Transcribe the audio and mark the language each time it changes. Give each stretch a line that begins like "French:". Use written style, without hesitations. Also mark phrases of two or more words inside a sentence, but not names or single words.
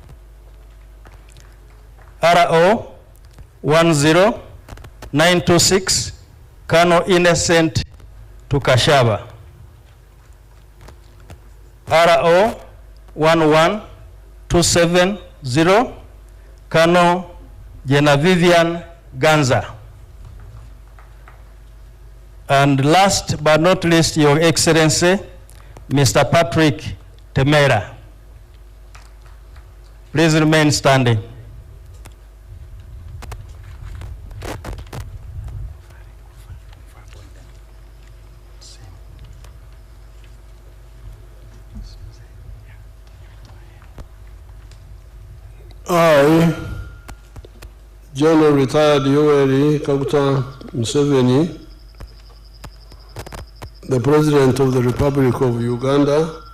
English: RO 10926, Colonel Innocent Tukashaba. RO 11270, Colonel Genevivian Ganza. And last but not least, Your Excellency, Mr. Patrick Temera. Please remain standing. I, General Retired Yoweri Kaguta Museveni, the President of the Republic of Uganda